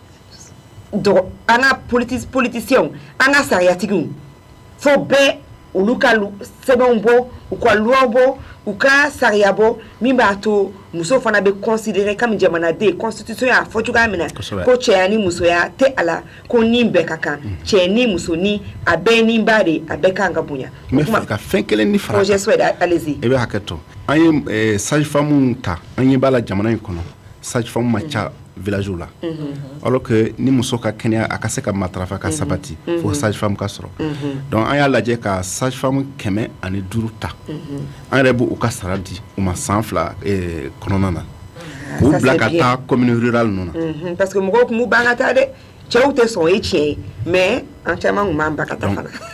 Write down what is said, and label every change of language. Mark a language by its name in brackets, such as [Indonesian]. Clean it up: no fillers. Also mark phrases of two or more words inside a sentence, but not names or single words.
[Bambara] politiciens an ka sariyatigiw fo bɛɛ olu ka sɛbɛnw bɔ u ka loi bɔ u ka sariya bɔ min b'a to muso fana bɛ [French] considérer comme [Bambara] jamanaden constitution y'a fɔ cogoya min na ko cɛya ni musoya tɛ a la ko ni bɛɛ ka kan cɛ ni muso ni a bɛɛ ni ba de a bɛɛ kan ka bonya. n bɛ fɛ ka fɛn kelen ni fara projet SOED allez-y. i bɛ hakɛ to an ye sage-femme ta an ye b'a la jamana in kɔnɔ sage-femme ma ca village la [French] alors que [Bambara] ni muso ka kɛnɛya a ka se ka matarafa ka sabati fo sage femme ka sɔrɔ donc an y'a lajɛ ka sage femme 105 ta an yɛrɛ b'u ka sara di u ma san 2 kɔnɔna na k'u bila ka taa [French] commune rurale [Bambara] ninnu na parce que mɔgɔw kun b'u ban ka taa dɛ cɛw tɛ sɔn o ye tiɲɛ ye mais an caman kun b'an ba ka taa fana